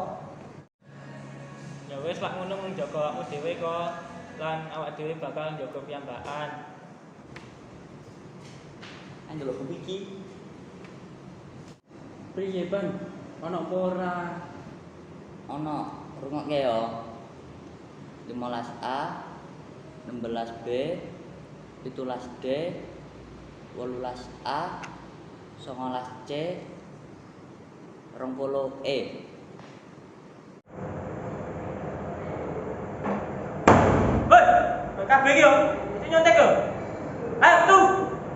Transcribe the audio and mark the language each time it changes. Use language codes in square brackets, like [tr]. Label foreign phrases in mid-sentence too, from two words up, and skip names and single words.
[jv] Ya wis lak ngono mung jaga awakmu dhewe kok. Lan awak dhewe bakal njaga piyambakan. Njaluk buku iki. Priye, Ban? Ana apa ora? Ono, rungokke yo. 15A, 16B, 17D, 18A, 19C, 20E. Hei, kabeh iki yo, sing nyontek yo. Ayo, tuh.